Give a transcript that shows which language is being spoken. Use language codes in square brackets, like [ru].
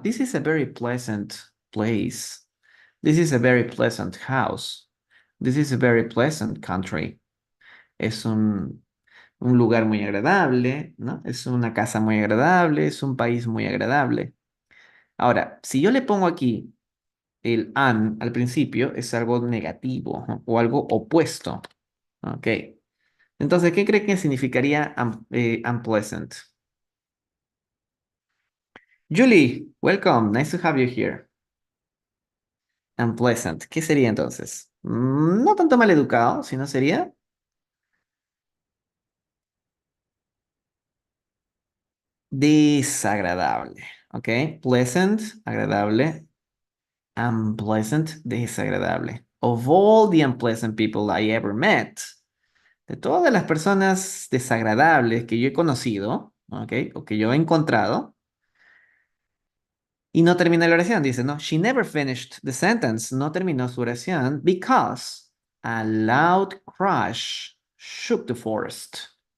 [en] This is a very pleasant place. This is a very pleasant house. This is a very pleasant country. [es] Es un lugar muy agradable, ¿no? Es una casa muy agradable, es un país muy agradable. Ahora, si yo le pongo aquí el an al principio, es algo negativo, ¿no? O algo opuesto. Ok. Entonces, ¿qué cree que significaría unpleasant? [en] Julie, welcome. Nice to have you here. Unpleasant. [es] ¿Qué sería entonces? No tanto mal educado, sino sería desagradable. ¿Ok? Pleasant, agradable. Unpleasant, desagradable. [en] Of all the unpleasant people I ever met. [es] De todas las personas desagradables que yo he conocido, ¿ok? O que yo he encontrado. Y no termina la oración, dice, no, [en] she never finished the sentence. [es] No terminó su oración [en] because a loud crash shook the forest.